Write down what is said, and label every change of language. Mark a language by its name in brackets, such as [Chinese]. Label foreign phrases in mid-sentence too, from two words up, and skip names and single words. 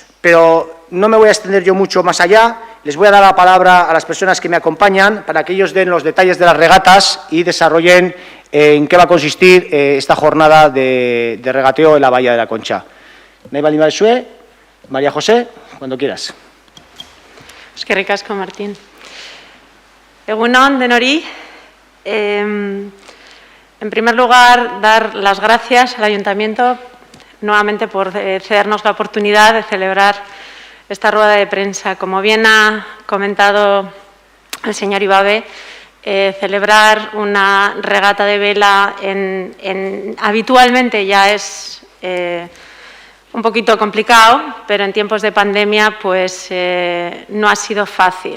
[Spanish] Pero no me voy a extender yo mucho más allá, les voy a dar la palabra a las personas que me acompañan para que ellos den los detalles de las regatas y desarrollen en qué va a consistir esta jornada de regateo en la Bahía de la Concha. María José, cuando quieras. [Basque] Eskerrik asko, Martín. Egunon, denori. [Spanish] En primer lugar, dar las gracias al Ayuntamiento nuevamente por cedernos la oportunidad de celebrar esta rueda de prensa. Como bien ha comentado el señor Ibabe, celebrar una regata de vela habitualmente ya es un poquito complicado, pero en tiempos de pandemia pues no ha sido fácil.